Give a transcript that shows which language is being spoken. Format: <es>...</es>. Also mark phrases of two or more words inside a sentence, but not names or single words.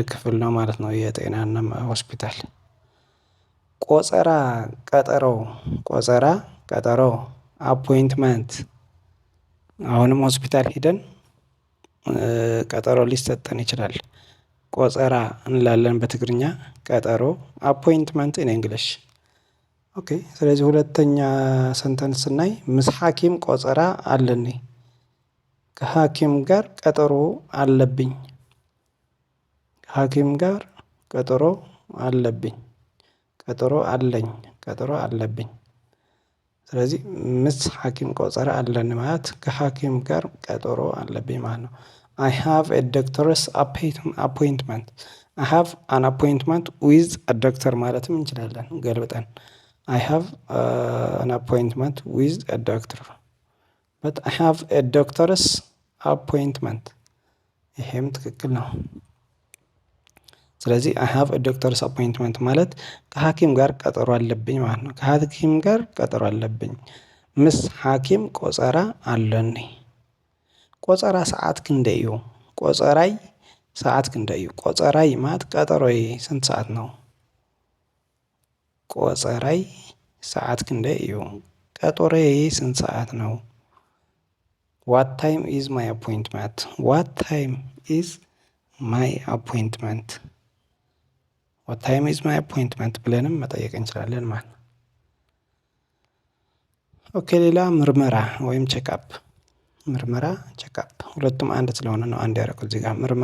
<am>ክፍል ነው ማለት ነው የጤናና ሆስፒታል። ቆጸራ ቀጠሮ ቆጸራ ቀጠሮ አፖይንትመንት። አሁንም ሆስፒታል ሄደን ቀጠሮ ሊሰጠን ይችላል። ቆጸራ እንላለን በትግርኛ ቀጠሮ</am> <en>appointment in English።</en> <am>ኦኬ ስለዚህ ሁለተኛ ሰንተንስ ስናይ</am> <ti>ምስ ሐኪም ቆጸራ አለኒ።</ti> <am>ከሐኪም ጋር ቀጠሮ አለብኝ። ከሐኪም ጋር ቀጠሮ አለብኝ። ቀጠሮ አለኝ ቀጠሮ አለብኝ። ስለዚህ</am> <ti>ምስ ሐኪም ቆጸራ አለን</ti> <am>ማለት ከሐኪም ጋር ቀጠሮ አለብኝ ማለት ነው።</am> <en>I have a doctor's appointment. I have an appointment with a doctor</en> <am>ማለትም እንችላለን ገልብጠን።</am> <en>I have an appointment with a doctor. But I have a doctor's appointment.</en> <am>ይሄም ትክክል ነው። ስለዚህ</am> <en>I have a doctor's appointment</en> <am>ማለት ከሐኪም ጋር ቀጠሮ አለብኝ ማለት ነው። ከሐኪም ጋር ቀጠሮ አለብኝ።</am> <ti>ምስ ሐኪም ቆጸራ አለኒ። ቆጸራ ሰዓት ክንደይ እዩ። ቆጸራይ</ti> <am>ሰዓት ክንደይ እዩ። ቆጸራይ ማለት ቀጠሮዬ ስንት ሰዓት ነው?</am> <ti>ቆጸራይ ሰዓት ክንደይ እዩ።</ti> <am>ቀጠሮዬ ስንት ሰዓት ነው?</am> <en>What time is my appointment። What time is my appointment። What time is my appointment</en> <am>ብለንም መጠየቅ እንችላለን ማለት ነው። ኦኬ ሌላ ምርመራ ወይም ቼክአፕ። ምርመራ ቼክአፕ ሁለቱም አንድ ስለሆነ ነው አንድ ያደረኩት እዚህ ጋር።</am>